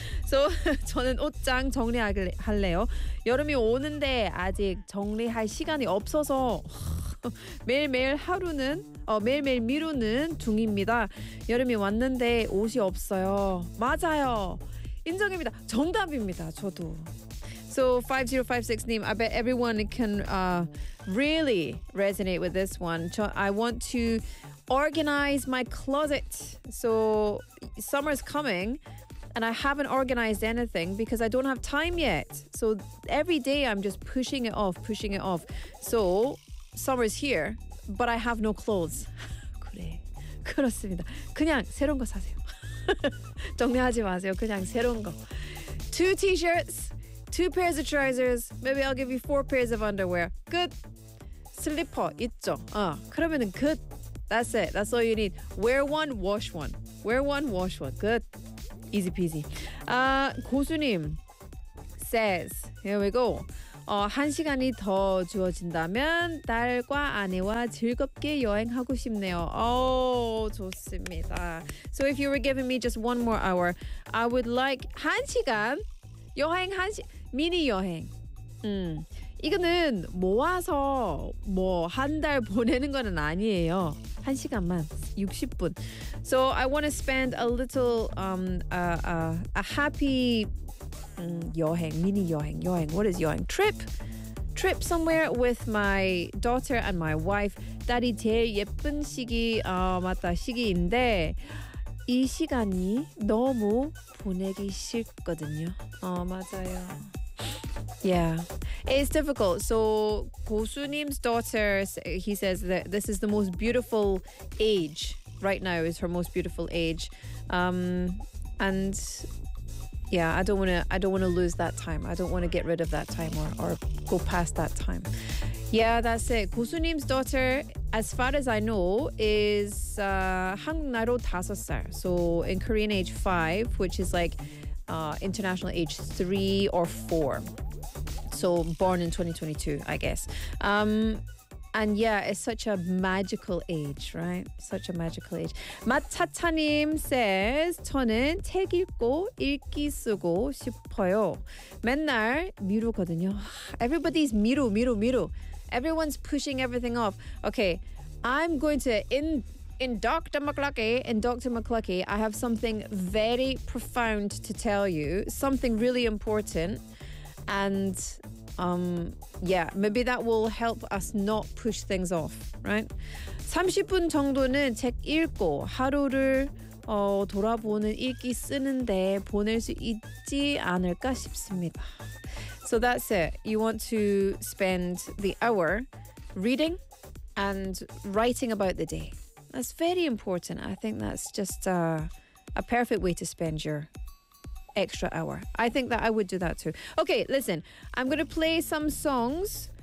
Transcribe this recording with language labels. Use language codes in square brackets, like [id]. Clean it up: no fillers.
[ko] So, 저는 옷장 정리할래요. 여름이 오는데 아직 정리할 시간이 없어서 매일매일 하루는 매일매일 미루는 중입니다. 여름이 왔는데 옷이 없어요. 맞아요. 인정입니다. 정답입니다. 저도. [en] So 5056님, I bet everyone can really resonate with this one. I want to organize my closet. So summer's coming and I haven't organized anything because I don't have time yet. So every day I'm just pushing it off. So summer is here, but I have no clothes. [ko] 그래, 그렇습니다. 그냥 새로운 거 사세요. 정리하지 마세요. 그냥 새로운 거. [en] Two t-shirts, two pairs of trousers, maybe I'll give you four pairs of underwear. Good. [ko] 슬리퍼 있죠? 그러면은 [en] good. That's it. That's all you need. Wear one, wash one. Good. Easy peasy. 고수님 says, here we go. [ko] 한 시간이 더 주어진다면 딸과 아내와 즐겁게 여행하고 싶네요. 좋습니다. [en] So if you were giving me just one more hour, I would like [ko] 한 시간 여행 미니 여행. 이거는 모아서 뭐 한 달 보내는 거는 아니에요. 한 시간만 60분. [en] So I want to spend a little a happy 여행, 미니 여행, 여행. What is 여행? Trip somewhere with my daughter and my wife. [ko] 딸이 제일 예쁜 시기, 맞다, 시기인데 이 시간이 너무 보내기 싫거든요. 맞아요. [en] Yeah, it's difficult. So 고수님's daughter, he says that this is the most beautiful age. Right now is her most beautiful age. And... Yeah, I don't want to lose that time. I don't want to get rid of that time or go past that time. Yeah, that's it. 고수님's daughter, as far as I know, is [ko] 한국 나이로 5살. [en] So in Korean age 5, which is like international age 3 or 4. So born in 2022, I guess. And yeah, it's such a magical age, right? Such a magical age. [ko] 마차차님 says, 저는 책 읽고 일기 쓰고 싶어요. 맨날 미루거든요. [en] Everybody's 미루. Everyone's pushing everything off. Okay, I'm going to, in Dr. McLucky, I have something very profound to tell you. Something really important. And... yeah, maybe that will help us not push things off, right? [ko] 30분 정도는 책 읽고 하루를 돌아보는 일기 쓰는데 보낼 수 있지 않을까 싶습니다. [en] So that's it. You want to spend the hour reading and writing about the day. That's very important. I think that's just a perfect way to spend your extra hour. I think that I would do that too. Okay, listen. I'm going to play some songs.